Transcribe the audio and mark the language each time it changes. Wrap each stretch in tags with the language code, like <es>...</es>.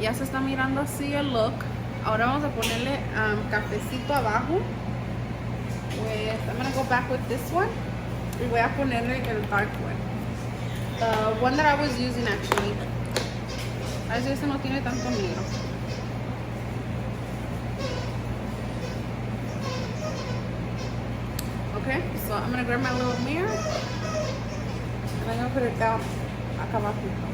<es>Ya se está mirando así el look. Ahora vamos a ponerle cafecito abajo.</es> <en>I'm gonna go back with this one.</en> <es>Y voy a ponerle el</es> <en>dark one. The one that I was using actually.</en> <es>Así este no tiene tanto negro.</es> <en>Okay, so I'm gonna grab my little mirror and I'm gonna put it down</en> <es>acá abajo.</es>